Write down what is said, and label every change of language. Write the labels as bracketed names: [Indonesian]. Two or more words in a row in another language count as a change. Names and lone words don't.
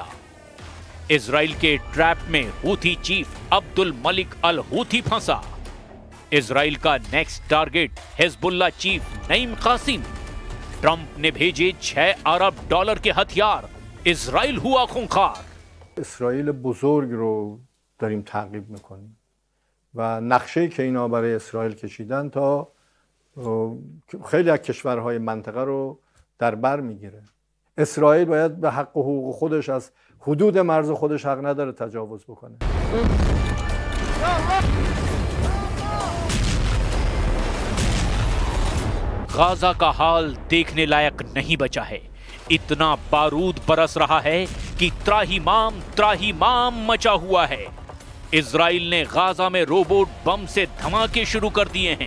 [Hindi] इजराइल के ट्रैप में हूथी चीफ अब्दुल मलिक अल हूथी फंसा। इजराइल का नेक्स्ट टारगेट हिजबुल्लाह चीफ नईम कासिम। ट्रंप ने भेजे $6 अरब के हथियार। इजराइल हुआ खूंखार। [Persian] اسرائیل بزرگ رو داریم تعقیب میکنیم و نقشه‌ای که اینا برای اسرائیل کشیدن تا خیلی از کشورهای منطقه رو در بر میگیره. اسرائیل باید به حق و حقوق خودش از حدود مرز خودش حق نداره تجاوز بکنه. [Hindi] गाजा का हाल देखने लायक नहीं बचा है। इतना बारूद बरस रहा है कि त्राहीमाम मचा हुआ है। इजराइल ने गाजा में रोबोट बम से धमाके शुरू कर दिए हैं।